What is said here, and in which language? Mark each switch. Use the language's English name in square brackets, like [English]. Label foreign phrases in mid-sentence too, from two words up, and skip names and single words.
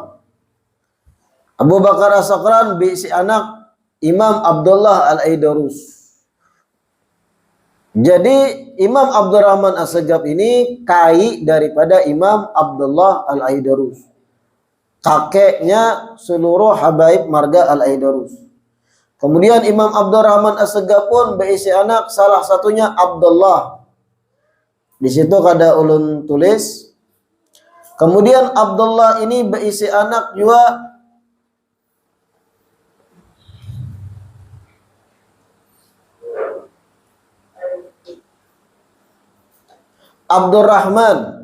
[Banjar] Abu Bakar As-Sakran berisi anak Imam Abdullah Al-Aidarus. Jadi Imam Abdurrahman As-Saggaf ini kai daripada Imam Abdullah Al-Aidarus. Kakeknya seluruh habaib marga Al-Aidarus. Kemudian Imam Abdurrahman As-Saggaf pun berisi anak, salah satunya Abdullah. Di situ kada ulun tulis. Kemudian Abdullah ini berisi anak juga Abdurrahman.